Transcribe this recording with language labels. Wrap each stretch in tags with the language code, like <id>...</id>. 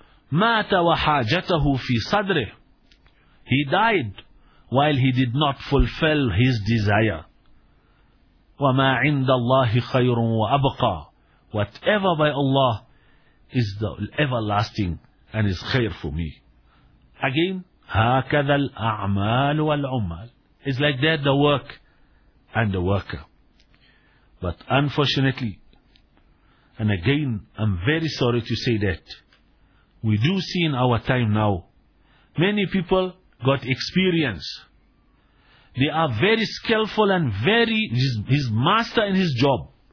<ar>Mata wa hajatahu fi sadri.</ar> <en>He died while he did not fulfill his desire.</en> <ar>وَمَا عِنْدَ اللَّهِ خَيْرٌ وَأَبْقَى.</ar> <en>Whatever by Allah is the everlasting and is khair for me. Again,</en> <ar>هَكَذَا الْأَعْمَالُ وَالْعُمَّالُ.</ar> <en>It's like that, the work and the worker. But unfortunately, and again, I'm very sorry to say that, we do see in our time now, many people got experience. They are very skillful and very, his master in his job.</en>